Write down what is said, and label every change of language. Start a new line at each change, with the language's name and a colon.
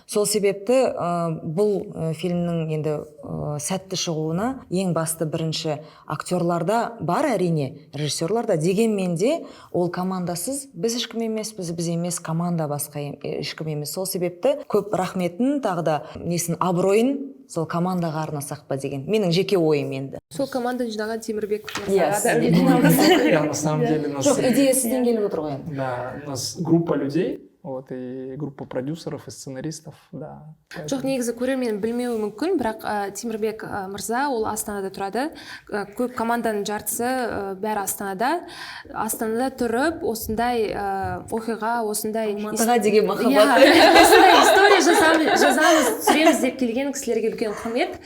Kazakh: Сол себепті бұл фильмнің енді сәтті шығуына ең басты бірінші актерларда бар, әрине, режиссерларда, дегенмен де ол командасыз біз ешкім емеспіз, біз емес, команда басқа ешкім емес. Сол себепті көп рахметін, тағы да абыройын сол командаға арнасақ па деген менің жеке ойым енді. Сол команданы жинаған Темірбек.
Russian: На самом деле
Kazakh: Жоқ, идея сізден келіп отыр ғой енді.
Russian: Да, у нас группа людей, вот, и группа продюсеров и сценаристов, да.
Kazakh: Жоқ, негізі көрермен білмеуі мүмкін, бірақ Темірбек мырза ол Астанада тұрады. Көп команданың жартысы бәрі Астанада тұрып, осындай оқиға, осындай Командаға деген махаббат. Осындай история жазамыз, түсіреміз деп келген кісілерге үлкен құрмет.